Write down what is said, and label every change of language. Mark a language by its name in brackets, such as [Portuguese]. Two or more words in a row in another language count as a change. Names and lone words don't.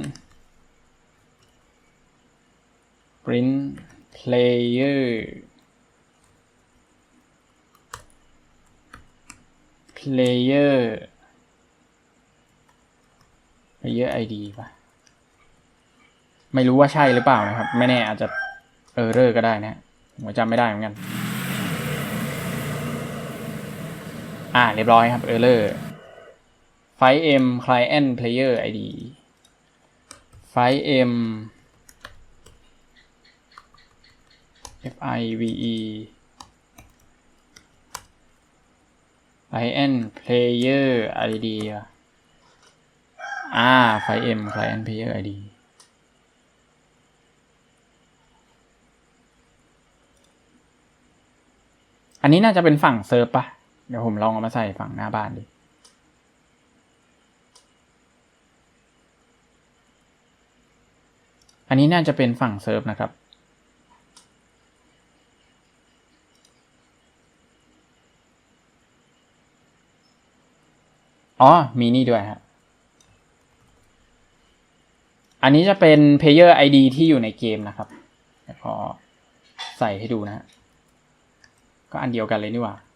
[English] player ID [Thai] ป่ะไม่รู้ว่าใช่หรือเปล่านะครับไม่แน่อาจจะerrorก็ได้นะผมจำไม่ได้เหมือนกัน เรียบร้อยครับ [English] error FileM client player id FileM client player id FileM client player id [Thai] อันนี้น่าจะเป็นฝั่งเซิร์ฟปะเดี๋ยวผมลองเอามาใส่ฝั่งหน้าบ้านดิ อันนี้น่าจะเป็นฝั่งเซิร์ฟนะครับมีนี่ด้วยฮะอันนี้จะเป็น [English] player ID [Thai] ที่อยู่ในเกมนะครับเดี๋ยวขอใส่ให้ดูนะฮะก็อันเดียวกันเลยนี่หว่า